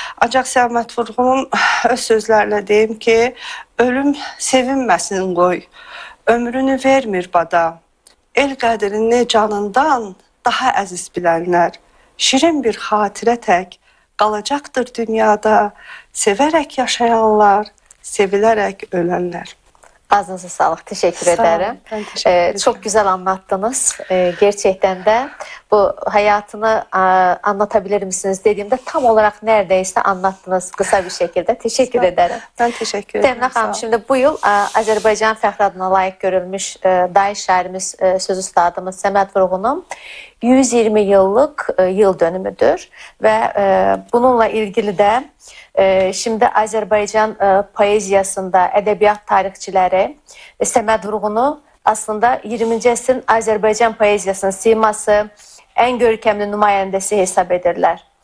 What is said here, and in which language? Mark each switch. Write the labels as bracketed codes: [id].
[az] Ancaq Səməd Vurğunun öz sözlərlə deyim ki, ölüm sevinməsin qoy, ömrünü vermir bada, el qədrini canından daha əziz bilənlər, şirin bir xatirə tək qalacaqdır dünyada, sevərək yaşayanlar, sevilərək ölənlər. [tr] Ağzınıza sağlıq. Teşekkür ederim. Çok güzel anlattınız. Gerçekten de bu hayatını anlatabilir misiniz dediğimde tam olarak neredeyse anlattınız kısa bir şekilde. Teşekkür ederim. Ben teşekkür ederim. Təminə xanım, şimdi bu yıl Azərbaycan fəxri adına layiq görülmüş dahi şairimiz, söz ustadımız Səməd Vurğunun 120 yıllık yıl dönümüdür ve bununla ilgili de şimdi Azərbaycan poeziyasında edebiyat tarixçiləri Səməd Vurğunu aslında 20-ci əsrin Azərbaycan poeziyasının siması, en görkemli nümayəndəsi [az] hesab edirlər.